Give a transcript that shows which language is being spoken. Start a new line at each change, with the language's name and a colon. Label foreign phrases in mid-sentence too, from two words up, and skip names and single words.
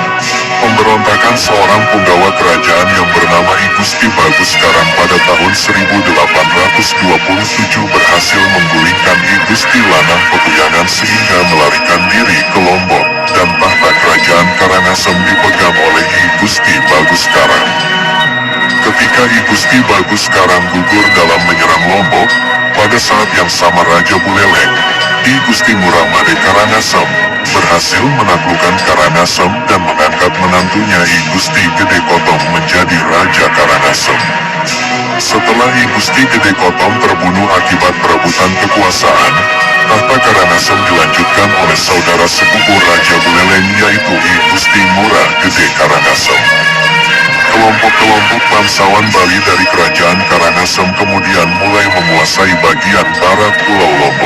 Indonesian: Pemberontakan seorang punggawa kerajaan yang bernama I Gusti Bagus Karang pada tahun 1827 berhasil menggulingkan I Gusti Lanang Peguyangan sehingga melarikan diri ke Lombok, dan tahta Kerajaan Karangasem dipegang oleh I Gusti Bagus Karang. Ketika I Gusti Bagus Karang gugur dalam menyerang Lombok, pada saat yang sama Raja Buleleng, I Gusti Ngurah Made Karangasem, berhasil menaklukkan Karangasem dan mengangkat menantunya I Gusti Gede Kotom menjadi Raja Karangasem. Setelah I Gusti Gede Kotom terbunuh akibat perebutan kekuasaan, tahta Karangasem dilanjutkan oleh saudara sepupu Raja Buleleng yaitu I Gusti Ngurah Gede Karangasem. Kelompok-kelompok bangsawan Bali dari kerajaan Karangasem kemudian mulai menguasai bagian barat Pulau Lombok.